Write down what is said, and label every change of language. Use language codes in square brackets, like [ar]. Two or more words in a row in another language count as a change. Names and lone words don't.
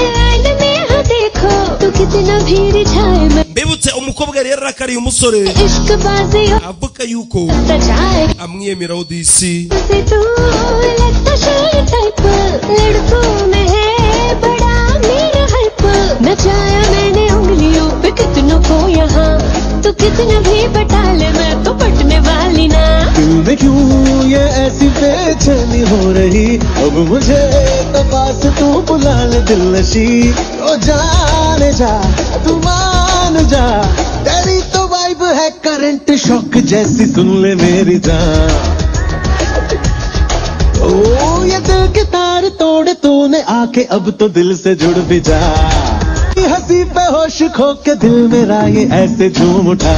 [rw] mbibutse umukobwa rero arakariye umusore avuga yuko amwiyemeraho disi [hi] नचाया मैंने उंगलियों पे कितनों को यहाँ तो कितना भी बटा ले मैं तो पटने वाली ना तूने क्यों ये ऐसी बेचैनी हो रही अब मुझे तो पास तू बुला ले दिल नशी तो जाने जा तू मान जा तेरी तो वाइब है करंट शॉक जैसी सुन ले मेरी जान ओ ये दिल के तार तोड़े तूने आके अब तो दिल से जुड़ भी जा हंसी पे होश खो के दिल मेरा ये ऐसे झूम उठा